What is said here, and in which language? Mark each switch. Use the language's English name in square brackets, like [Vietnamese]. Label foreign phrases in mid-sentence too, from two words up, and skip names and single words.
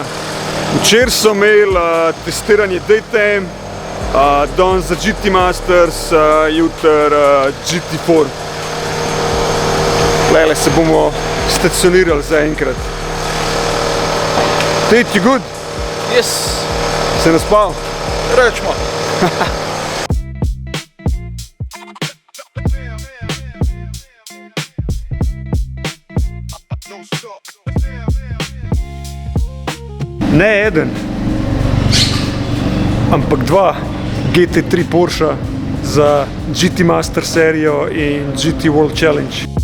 [Slovenian] Včeraj so imeli testiranje Daytime, danes za GT Masters, jutri GT4. Tukaj se bomo stacionirali zaenkrat. [English] Tate, you good? Yes, [Slovenian] Se naspal? rečemo. Ne eden, ampak dva GT3 Porsche za GT Master serijo in GT World Challenge.